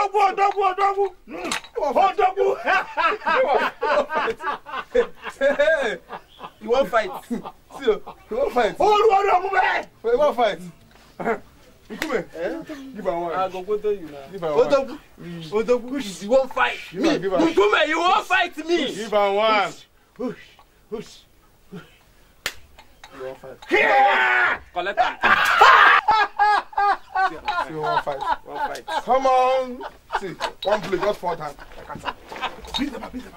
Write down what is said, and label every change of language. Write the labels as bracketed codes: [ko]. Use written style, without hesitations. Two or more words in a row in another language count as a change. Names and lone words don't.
[en] You won't fight. See, you won't fight. You won't fight. Nkume, give her one. I go to you now. Give her one. Odogu, you won't fight me. Nkume, you won't fight me. Give her one. Hush. You won't fight. Here! Collect them. You won't fight. Won't fight. Come on. See, one play, just 4 times. Beat them up.